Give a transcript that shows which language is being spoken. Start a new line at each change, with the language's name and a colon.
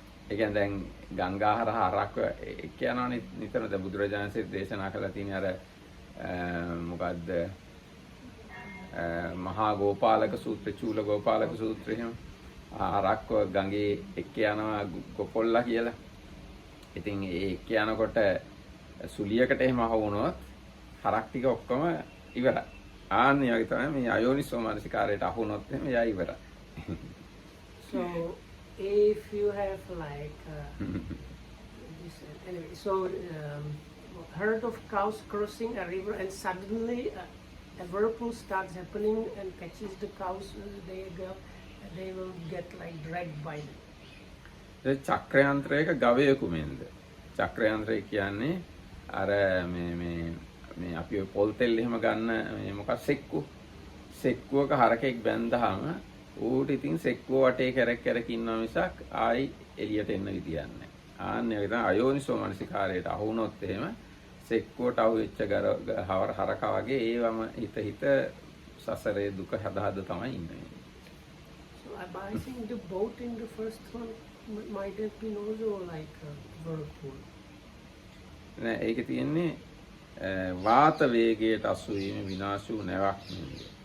Sinhala: ඒ කියන්නේ දැන් ගංගා හරහා හරක් එක්ක යනවනේ නිතර දැන් බුදුරජාණන්සේ දේශනා කළා තියෙන අර මොකද්ද මහා ගෝපාලක සූත්‍ර චූල ගෝපාලක සූත්‍රය එහෙම හරක්ව ගඟේ එක්ක යනවා ගොපොල්ලා කියලා. ඉතින් ඒ එක්ක යනකොට සුලියකට එහෙම අහුනොත් හරක් ටික ඔක්කොම ඉවරයි. ආන්නේ වගේ තමයි මේ අයෝනිසෝ මනසිකාරයට අහුනොත් එහෙම එයා ඉවරයි.
English: So if you have like this, anyway, so herd of cows crossing a river and suddenly a whirlpool starts happening and catches the cows, they will get like dragged by them.
Sinhala: ඒ චක්‍රයන්ත්‍රයක ගවයෙකු මෙන්ද. චක්‍රයන්ත්‍රය කියන්නේ අර මේ අපි පොල් තෙල් එහෙම ගන්න මේ මොකක් සෙක්කුවක හරකෙක් බැන්දහම ඌට ඉතින් සෙක්කුව වටේ කැරක් ඉන්නවා මිසක් ආයි එළියට එන්න විදියක් නැහැ. ආන්නේ වගේ තමයි අයෝනිසෝ මනසිකාරයට අහු වුණොත් එහෙම සෙක්කුවට අහු වෙච්ච හරකා වගේ ඒවම හිත සසරේ දුක හදා තමයි ඉන්නේ.
English: So I think the boat in the first one might have been also like a whirlpool.
Sinhala: නෑ ඒකේ තියෙන්නේ වාත වේගයට අසු වීම විනාශ වූ නැවක් නෙවෙයි.